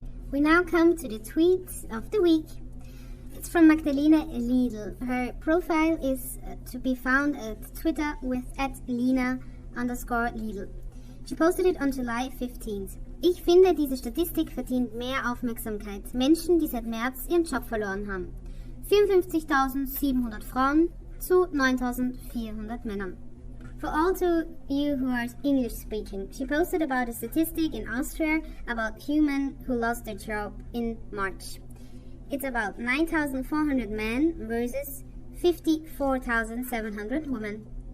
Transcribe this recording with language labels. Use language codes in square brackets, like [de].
[en] We now come to the tweet of the week. It's from Magdalena Liedl. Her profile is to be found at Twitter with @Lina_Liedl. She posted it on July 15th. [de] Ich finde, diese Statistik verdient mehr Aufmerksamkeit. Menschen, die seit März ihren Job verloren haben. 54.700 Frauen zu 9.400 Männern. [en] For all of you who are English speaking, she posted about a statistic in Austria about human who lost their job in March. It's about 9,400 men versus 54,700 women.